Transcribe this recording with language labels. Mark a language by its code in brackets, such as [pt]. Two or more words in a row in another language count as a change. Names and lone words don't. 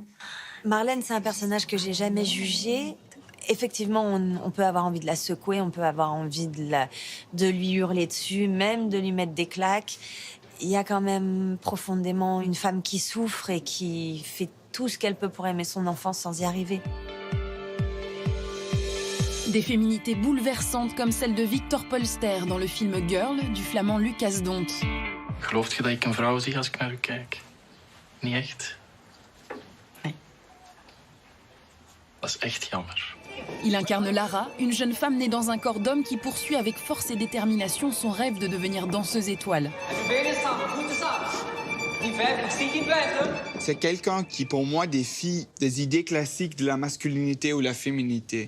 [fr] Marlène, c'est un personnage que j'ai jamais jugé. Effectivement, on peut avoir envie de la secouer, on peut avoir envie de lui hurler dessus, même de lui mettre des claques. Il y a quand même profondément une femme qui souffre et qui fait tout ce qu'elle peut pour aimer son enfant sans y arriver. Des féminités bouleversantes comme celle de Victor Polster dans le film Girl du flamand Lucas Dont. [nl] Gelooft je dat ik een vrouw zie als ik naar u kijk? Niet echt? Nee. Dat is echt jammer. [fr] Il incarne Lara, une jeune femme née dans un corps d'homme qui poursuit avec force et détermination son rêve de devenir danseuse étoile. C'est quelqu'un qui, pour moi, défie des idées classiques de la masculinité ou la féminité.